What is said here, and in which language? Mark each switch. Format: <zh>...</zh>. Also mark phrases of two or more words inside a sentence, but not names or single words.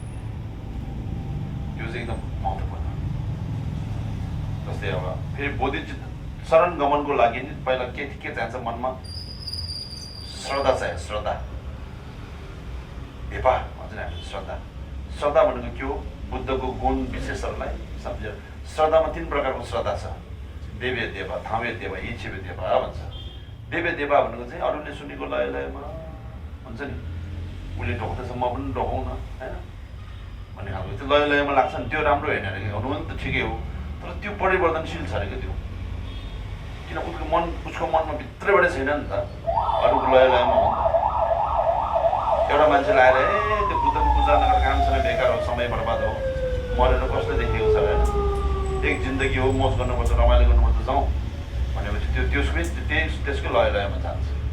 <ne>यो चाहिँ एकदम महत्त्वपूर्ण जस्तै अब फेरि बोधिचित्त शरण गमनको लागि नि पहिला के चाहिन्छ मनमा श्रद्धा चाहियो श्रद्धा भेपा भन्छ नि हामीले श्रद्धा भनेको के हो बुद्धको गुण विशेषहरूलाई सम्झेर श्रद्धामा 3 प्रकारको श्रद्धा छ देवे देवा थावे देवा इच्छेवे देवा भन्छ देवे देवा भनेको चाहिँ अरूले सुनेको लयमा हुन्छ नि उसले ढोक्दैछ म पनि ढोकौँ न होइन भन्ने खालको त्यो लयमा लाग्छ नि त्यो राम्रो होइन अरे हुनु पनि त ठिकै हो तर त्यो परिवर्तनशील छ अरे क्या त्यो किन उसको मनमा भित्रबाटै छैन नि त अरूको लयमा हो एउटा मान्छेलाई आएर त्यो बुद्धको पूजा नगर काम छैन बेकार हो समय बर्बाद हो मरेर कस्तो देखिएको छ होइन एक जिन्दगी हो मोज गर्नुपर्छ रमाइलो गर्नुपर्छ जाउँ भनेपछि त्यसकै लयमा जान्छ</ne>